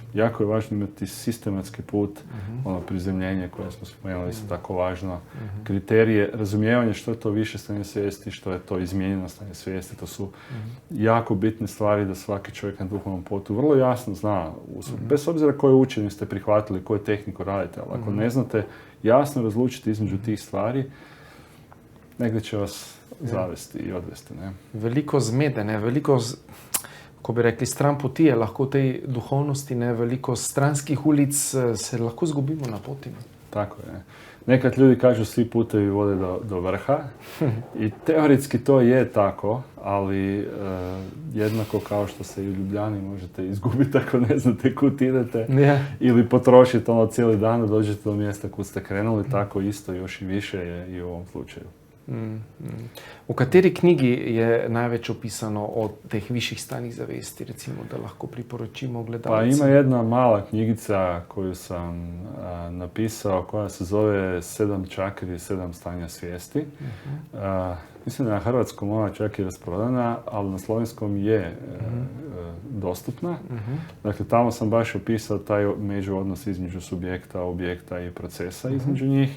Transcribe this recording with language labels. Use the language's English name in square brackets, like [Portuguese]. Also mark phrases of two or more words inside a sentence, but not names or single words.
[Croatian] Jako je važno imati sistematski put, ono prizemljenje koje smo spomenuli, isto tako važno, kriterije, razumijevanje što je to više stanje svijesti, što je to izmijenjeno stanje svijesti, to su jako bitne stvari da svaki čovjek na duhovnom putu vrlo jasno zna, bez obzira koje učenje ste prihvatili, koju tehniku radite, ali ako ne znate jasno razlučiti između tih stvari, negdje će vas zavesti i odvesti. Ne? [Slovenian] Veliko zmede, veliko, ko bi rekli, stran poti je lahko v tej duhovnosti, veliko stranskih ulic, se lahko zgubimo na poti. [Croatian] Tako je. Nekad ljudi kažu svi putevi vode do vrha i teoretski to je tako, ali jednako kao što se i u Ljubljani možete izgubiti ako ne znate kud idete ili potrošiti cijeli dan da dođete do mjesta kud ste krenuli, tako isto još i više je i u ovom slučaju. [Slovenian] V kateri knjigi je največ opisano o teh višjih stanjih zavesti, recimo, da lahko priporočimo gledalcem? [Croatian] Pa ima jedna mala knjigica koju sam napisao koja se zove 7 čakri, 7 stanja svijesti. Mislim da na hrvatskom ona čak i rasprodana, ali na slovenskom je dostupna. Dakle, tamo sam baš opisao taj međuodnos između subjekta, objekta i procesa između njih.